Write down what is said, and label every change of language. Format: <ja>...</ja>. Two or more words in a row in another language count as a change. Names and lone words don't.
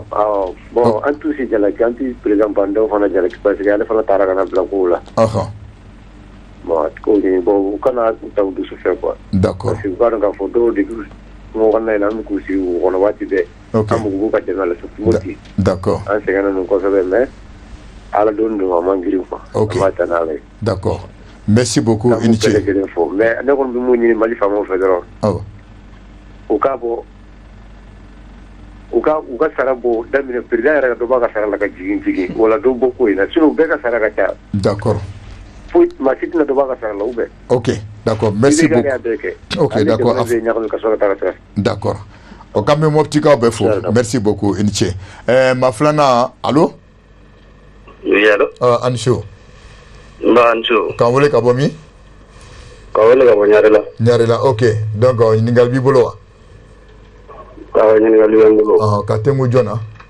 <bm>bon an t'u si jalaki an tɛ président Bandaw fana jalaki parce que ale fana taara ka na bila kow la bon ko ɲini bon u kana ta u dusu fɛ quoi d'accord parce que u k'a dɔn k'a fɔ dɔw de bɛ kungo kɔnɔna in na an bɛ k'u sigi u kɔnɔ waati bɛɛ an b'u k'u ka dɛmɛ la surtout Moti d'accord an sɛgɛnna ninnu kosɛbɛ mais ala don a man girin quoi an b'a ta n'ala ye</bm> <fr>d'accord merci beaucoup</fr> <bm>i ni ce bɛɛ lajɛlen fo mais ne kɔni bɛ mun ɲini Mali faamaw fɛ dɔrɔn u k'a bɔ u ka sara bɔ daminɛ président yɛrɛ ka dɔ b'a ka sara la ka jigin wala dɔ bɔ ko in na sinon u bɛɛ ka sara ka ca d'accord foyi maa si tɛna dɔ b'a ka sara la</bm> <fr>ou bien ok d'accord merci beaucoup ok d'accord d'accord</fr> <bm>o kan bɛ mɔptikaw bɛɛ fo</bm> <fr>merci beaucoup</fr> <bm>i ni ce ma filanan allo</bm> <fr>oui allo</fr> <bm>an su nba an su k'an wele ka bɔ min ka wele ka bɔ Ɲarela ok donc ɲininkali b'i bolo wa ɲininkali bɛ n bolo ka tɛngu jɔn na</bm>